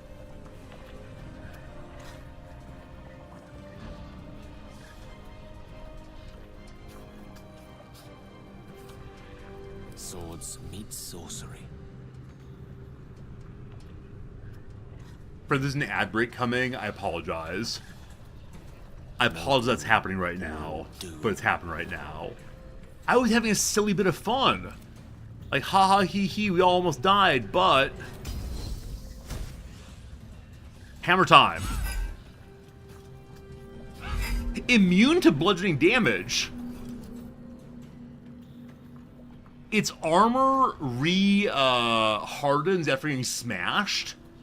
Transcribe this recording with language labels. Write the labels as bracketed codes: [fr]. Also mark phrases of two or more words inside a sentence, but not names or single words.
[en] Swords meet sorcery. Friends, there's an ad break coming. I apologize. I apologize that's happening right now, but it's happening right now. I was having a silly bit of fun. Like, haha, hee hee, we all almost died, but Hammer time. Immune to bludgeoning damage. Its armor hardens after getting smashed.